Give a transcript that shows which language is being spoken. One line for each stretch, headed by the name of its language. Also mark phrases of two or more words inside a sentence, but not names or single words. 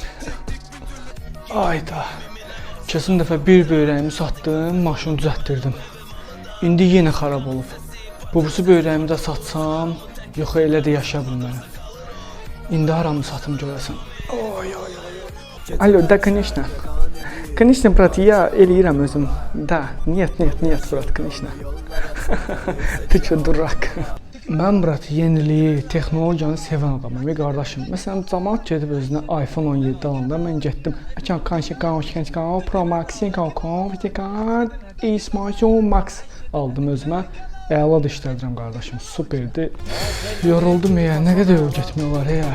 Azerbaijani: Ayda. Keçən dəfə bir böyrəyimi satdım, maşını düzəltdirdim. İndi yenə xarab olub. Bubusu böyrəyimi də satsam, yox elə də yaşaya bilmərəm. İndi haramı satım görəsən.
Russian: Oy. Алло, да, конечно. Конечно, брат, я
Azerbaijani: eləyirəm özüm.
Russian: Da, нет, брат, конечно. Ты чё дурак.
Azerbaijani: Mən brat yeniliyi, texnologiyanı sevən adamım və qardaşım. Məsələn, cəmaət gedib özünə iPhone 17 alanda mən getdim. Pro Max, Max aldım özümə. Əla da işlədirəm qardaşım, superdir. Yoruldum ya, nə qədər yol getmək olar ya.